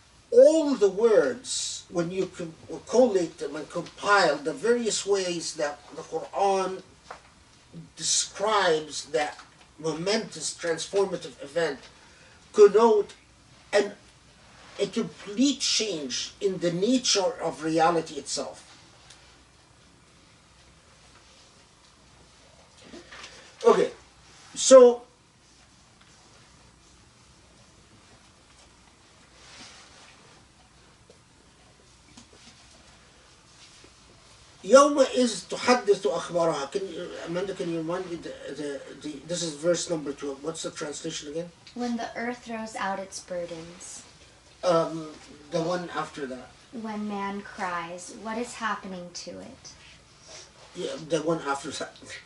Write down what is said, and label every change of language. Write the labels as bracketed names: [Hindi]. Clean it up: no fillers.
[English] All the words, when you collate them and compile the various ways that the Quran describes that momentous transformative event, connote a complete change in the nature of reality itself. Okay, so [Arabic] يومئذ تحدث أخبارها. [English] Amanda, can you remind me, this is verse number 2. What's the translation again? When the earth throws out its burdens. The one after that. when man cries, what is happening to it? Yeah, the one after that.